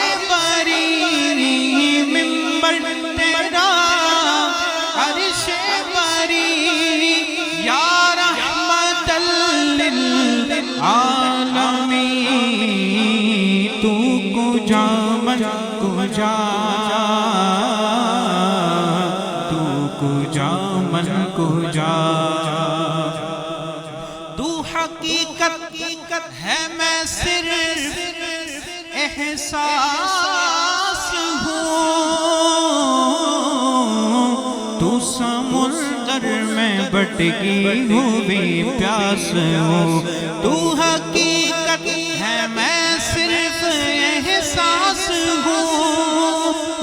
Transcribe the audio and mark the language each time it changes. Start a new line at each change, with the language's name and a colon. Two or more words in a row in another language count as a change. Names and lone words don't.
Urdu: بری، منبر تیرا عرش بری،
Arabic: یا رحمت للعالمین،
Persian: تو کجا من کجا، تو کجا من کجا،
Urdu: تو حقیقت ہے میں صرف احساس ہوں، تو سمندر میں بٹکی ہوئی پیاس ہوں، تو حقیقت ہے میں صرف احساس ہوں،